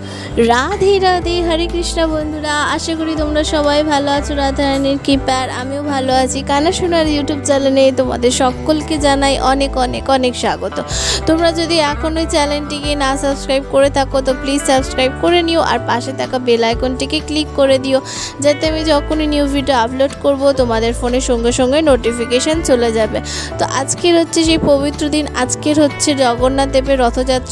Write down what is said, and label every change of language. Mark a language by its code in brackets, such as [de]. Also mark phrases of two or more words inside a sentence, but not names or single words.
[bn] রাধে রাধে হরে কৃষ্ণ বন্ধুরা আশা করি তোমরা সবাই ভালো আছো রাধা রানীর কৃপায় আমিও ভালো আছি কানা শোনার ইউটিউব চ্যানেলে তোমাদের সকলকে জানাই অনেক অনেক অনেক স্বাগত। তোমরা যদি এখন ওই চ্যানেলটিকে না সাবস্ক্রাইব করে থাকো তো প্লিজ সাবস্ক্রাইব করে নিও আর পাশে থাকা [en] bell iconটিকে [bn] ক্লিক করে দিও যাতে আমি যখনই [en] new video [bn] আপলোড করব তোমাদের ফোনের সঙ্গে সঙ্গে নোটিফিকেশন চলে যাবে। তো আজকের হচ্ছে সেই পবিত্র দিন, আজকের হচ্ছে জগন্নাথ দেবের রথযাত্রা।